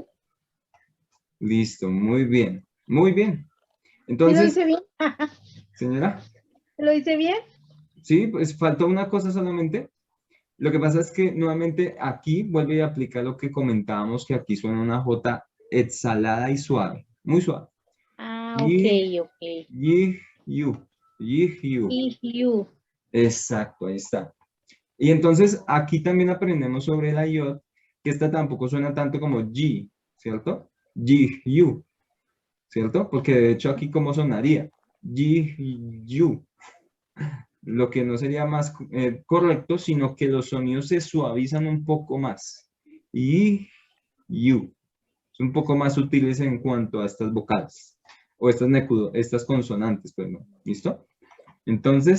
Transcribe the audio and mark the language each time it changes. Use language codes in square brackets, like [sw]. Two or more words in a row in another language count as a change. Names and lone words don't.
[es] Listo, muy bien. Muy bien. ¿Sí Entonces, lo hice bien? señora. ¿Lo hice bien? Sí, pues faltó una cosa solamente. Lo que pasa es que nuevamente aquí vuelve a aplicar lo que comentábamos, que aquí suena una J exhalada y suave, muy suave. Ah, Yi, ok. yi, yu, yi, yu. U. Exacto, ahí está. Y entonces aquí también aprendemos sobre la iod, que esta tampoco suena tanto como yi, ¿cierto? Yi, yu, ¿cierto? Porque de hecho aquí ¿cómo sonaría? Yi, yu. Lo que no sería más correcto, sino que los sonidos se suavizan un poco más. Y, yu. Son un poco más sutiles en cuanto a estas vocales. O estas consonantes, perdón. ¿Listo? Entonces,